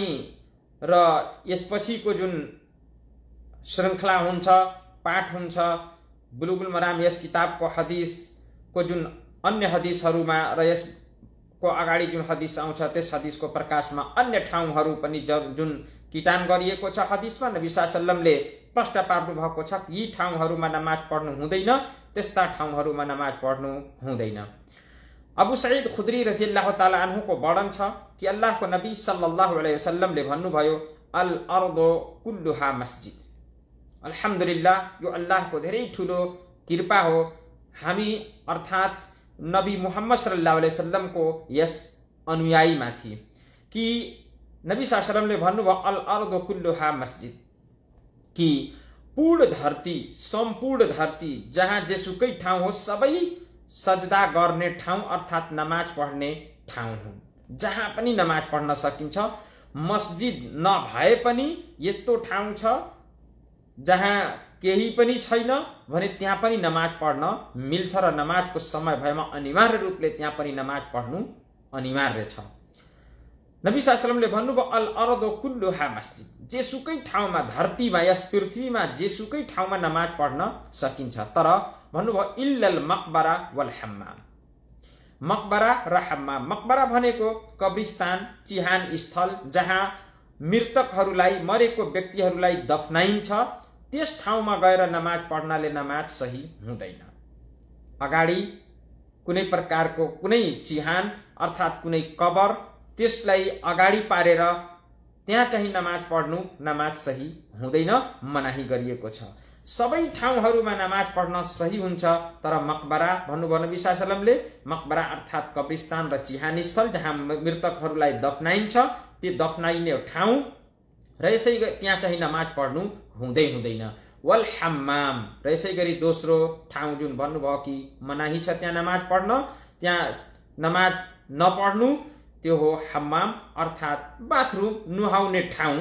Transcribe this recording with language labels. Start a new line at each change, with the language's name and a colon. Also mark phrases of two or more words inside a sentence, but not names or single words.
Nepali: र यसपछिको जुन श्रृङ्खला हुन्छ, पाठ हुन्छ, बुलुगुल मराम यस किताबको हदीसको जुन अन्य हदीसहरूमा र यसको अगाडि जुन हदीस आउँछ त्यस हदीसको प्रकाशमा अन्य ठाउँहरू पनि जुन किटान गरिएको छ हदीसमा, नबी सल्लल्लाहुले प्रष्ट पार्नु भएको छ यी ठाउँहरूमा नमाज पढ्नु हुँदैन, त्यस्ता ठाउँहरूमा नमाज पढ्नु हुँदैन। अबू सईद खुदरी
Arabic: رضي الله تعالى عنه
Nepali: वर्णन छ कि अल्लाहको नबी
Arabic: صلى الله عليه وسلم
Nepali: भन्नुभयो,
Arabic: الأرض كلها مسجد.
Nepali: अल्हम्दुलिल्लाह, यो अल्लाहको धेरै ठुलो कृपा हो। हामी अर्थात् नबी मुहम्मद
Arabic: صلى الله عليه وسلم
Nepali: को यस अनुयायी माथि कि नबी
Arabic: صلى الله عليه وسلم
Nepali: भन्नुभयो
Arabic: الأرض كلها مسجد,
Nepali: कि पूर्ण धरती, सम्पूर्ण धरती जहाँ जेसुकै ठाउँ हो सबै सजदा गर्ने ठाउँ अर्थात् नमाज पढ्ने ठाउँ हुन्। जहाँ पनि नमाज पढ्न सकिन्छ। मस्जिद नभए पनि यस्तो ठाउँ छ जहाँ केही पनि छैन भने त्यहाँ पनि नमाज पढ्न मिल्छ र नमाजको समय भएमा अनिवार्य रूपले त्यहाँ पनि नमाज पढ्नु अनिवार्य छ। नबी
Arabic: صلى الله عليه وسلم
Nepali: भन्नुभयो
Arabic: الأرض كلها مسجد,
Nepali: जेसुकै ठाउँमा, धरतीमा, यस पृथ्वीमा जेसुकै ठाउँमा नमाज पढ्न सकिन्छ, तर भन्नुभयो
Arabic: إلا المقبرة والحمام,
Nepali: मकबरा र हम्माम। मकबरा भनेको कब्रिस्तान, चिहान स्थल जहाँ मृतकहरूलाई, मरेको व्यक्तिहरूलाई दफनाइन्छ, त्यस ठाउँमा गएर नमाज पढ्नाले नमाज सही हुँदैन। अगाडि कुनै प्रकारको कुनै चिहान अर्थात् कुनै कबर, त्यसलाई अगाडि पारेर त्यहाँ चाहिँ नमाज पढ्नु नमाज सही हुँदैन, मनाही गरिएको छ। सबै ठाउँहरूमा नमाज पढ्न सही हुन्छ, तर मकबरा भन्नुभयो नबी
Arabic: صلى الله عليه وسلم,
Nepali: मकबरा अर्थात् कब्रिस्तान र चिहान स्थल जहाँ मृतकहरूलाई दफनाइन्छ, त्यो दफनाइने ठाउँ र यसै त्यहाँ चाहिँ नमाज पढ्नु हुँदैन।
Arabic: والحمام,
Nepali: र यसै गरी दोस्रो ठाउँ जुन भन्नुभयो कि मनाही छ त्यहाँ नमाज पढ्न, त्यहाँ नमाज नपढ्नु, त्यो हो हम्माम अर्थात् बाथरूम, नुहाउने ठाउँ।